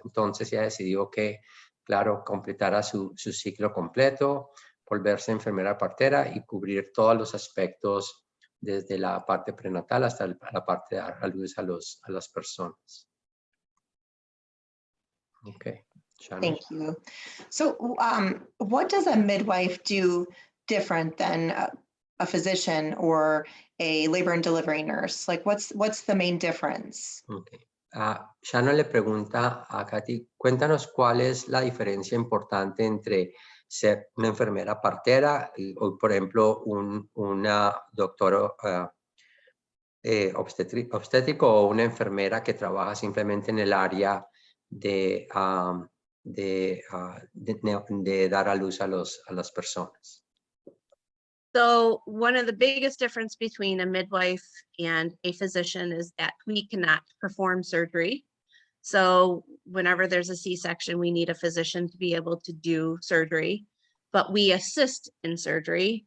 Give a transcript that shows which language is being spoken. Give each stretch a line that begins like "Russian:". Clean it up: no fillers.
Spanish: Entonces ella decidió que, claro, completara su ciclo completo, volverse enfermera partera y cubrir todos los aspectos desde la parte prenatal hasta la parte de dar a luz a las personas. Okay. Shannon.
English: Thank you. So what does a midwife do different than a physician or a labor and delivery nurse? Like what's the main difference? Okay.
Spanish: Shannon le pregunta a Cathy, cuéntanos cuál es la diferencia importante entre ser una enfermera partera o, por ejemplo, una doctora obstétrico o una enfermera que trabaja simplemente en el área de dar a luz a las personas.
English: So one of the biggest difference between a midwife and a physician is that we cannot perform surgery. So whenever there's a C-section, we need a physician to be able to do surgery, but we assist in surgery.